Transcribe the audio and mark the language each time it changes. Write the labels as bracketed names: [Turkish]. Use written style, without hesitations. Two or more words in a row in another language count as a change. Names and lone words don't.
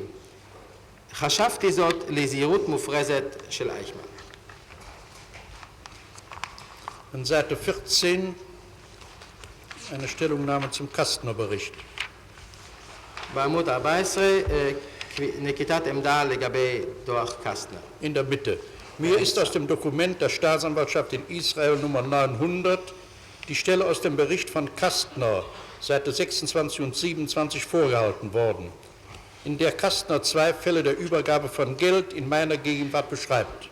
[Hebrew] חשבתי זאת לזהירות מופרזת של אייכמן. [German] An Seite 14 eine Stellungnahme zum Kastner-Bericht. [Hebrew] בעמוד 14 נקיטת עמדה לגבי דוח קסטנר. [German] In der Mitte. Mir ist aus dem Dokument der Staatsanwaltschaft in Israel Nummer 900 die Stelle aus dem Bericht von Kastner, Seite 26 und 27 vorgehalten worden, in der Kastner 2 Fälle der Übergabe von Geld in meiner Gegenwart beschreibt.